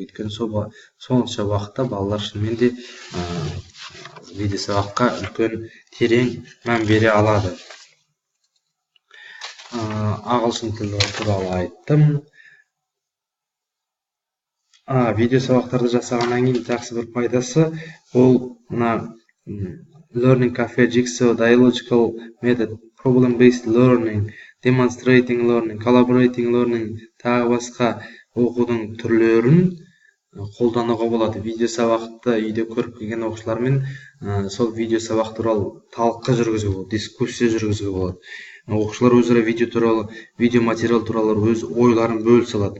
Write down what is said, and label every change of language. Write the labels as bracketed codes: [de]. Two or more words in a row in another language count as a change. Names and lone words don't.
[kk] Өйткені сонша уақытта балалар шынымен де видео сабаққа үлкен терең мән бере алады. Ағылшын тілі туралы айттым. Видео сабақтарды жасағаннан кейін жақсы бір пайдасы, ол мына [en] Learning Cafe, Jigsaw, Dialogical Method, Problem-Based Learning, Demonstrating Learning, Collaborating Learning, [kk] тағы басқа оқудың түрлерін қолдануға болады. Видео сабақты үйде көріп келген оқушылармен сол видео сабақ туралы талқы жүргізуге болады, дискуссия жүргізуге болады. Оқушылар өзара видео материал туралы өз ойларын бөлісе алады.